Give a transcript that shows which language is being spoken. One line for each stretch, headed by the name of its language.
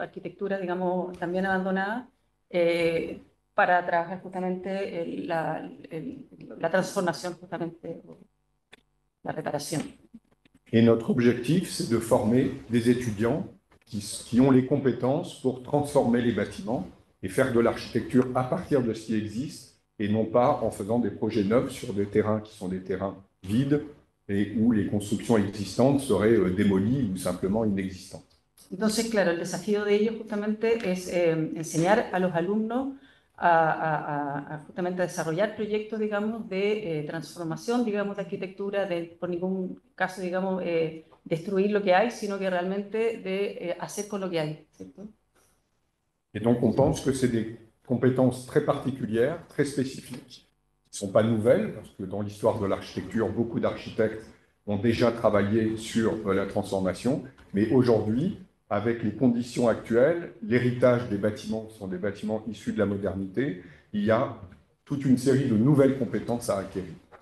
Spanish: Arquitecturas, digamos, también abandonadas, para trabajar justamente la transformación, justamente, la reparación.
French: Et notre objectif, c'est de former des étudiants qui ont les compétences pour transformer les bâtiments et faire de l'architecture à partir de ce qui existe, et non pas en faisant des projets neufs sur des terrains qui sont des terrains vides et où les constructions existantes seraient démolies ou simplement inexistantes.
Spanish: Entonces, claro, el desafío de ellos justamente es enseñar a los alumnos a justamente desarrollar proyectos, digamos, de transformación, digamos, de arquitectura, de por ningún caso, digamos, destruir lo que hay, sino que realmente de hacer con lo que hay, ¿cierto?
French: Et donc, on pense que c'est des compétences très particulières, très spécifiques, qui ne sont pas nouvelles, parce que dans l'histoire de l'architecture, beaucoup d'architectes ont déjà travaillé sur la transformation, mais aujourd'hui, avec les conditions actuelles, l'héritage des bâtiments sont des bâtiments issus de la modernité, il y a toute une série de nouvelles compétences à acquérir.